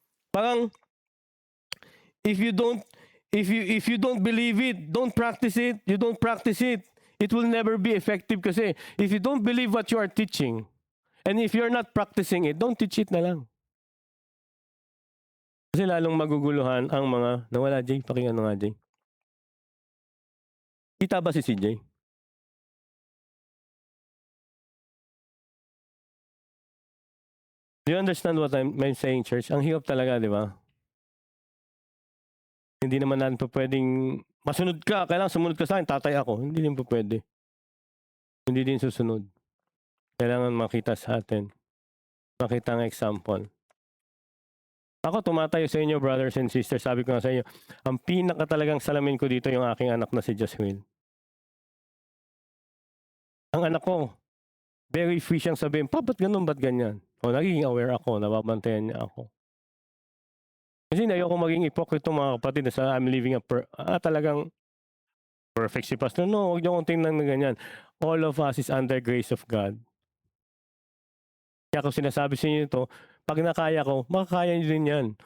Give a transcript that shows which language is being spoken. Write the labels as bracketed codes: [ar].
[en] Parang, if you don't believe it, don't practice it, you don't practice it, it will never be effective kasi if you don't believe what you are teaching, and if you're not practicing it, don't teach it na lang. [tl] Kasi lalong maguguluhan ang mga, nawala Jay, pakinggan nga Jay. Kita ba si CJ? [en] Do you understand what I'm saying, church? [tl] Ang hirap talaga, di ba? Hindi naman natin pa pwedeng, masunod ka, kailangan sumunod ka sa akin, tatay ako. Hindi din pa pwede. Hindi din susunod. Kailangan makita sa atin. Makita ang example. Ako tumatayo sa inyo, [en] brothers and sisters. [tl] Sabi ko nga sa inyo, ang pinaka talagang salamin ko dito yung aking anak na si Jasmine. Ang anak ko, very free siyang sabihin, pa, ba't ganun, ba't ganyan? O, nagiging aware ako, nababantayan niya ako. Kasi ayoko maging ipokrito mga kapatid na sa I'm living talagang perfect si Pastor. No, huwag niyo kong tingnan na ganyan. [en] All of us is under grace of God. [tl] Kaya ako sinasabi sa inyo ito, pag nakaya ko, makakaya niyo din yan.